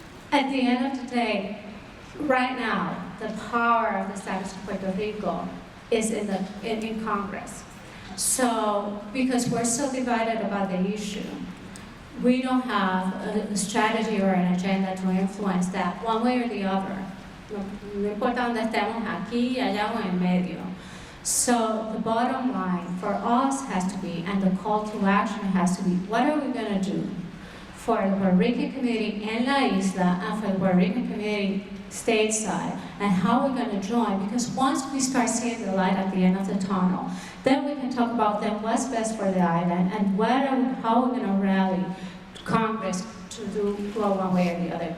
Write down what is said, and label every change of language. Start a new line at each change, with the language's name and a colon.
English: At the end of the day, right now, the power of the status of Puerto Rico is in Congress. So, because we're so divided about the issue, we don't have a strategy or an agenda to influence that one way or the other.
Spanish: No importa donde estemos, aquí, allá o en medio.
English: So the bottom line for us has to be, and the call to action has to be, what are we going to do for the Puerto Rican community in La Isla and for the Puerto Rican community stateside, and how we're going to join? Because once we start seeing the light at the end of the tunnel, then we can talk about then what's best for the island and how we're going to rally Congress to go one way or the other.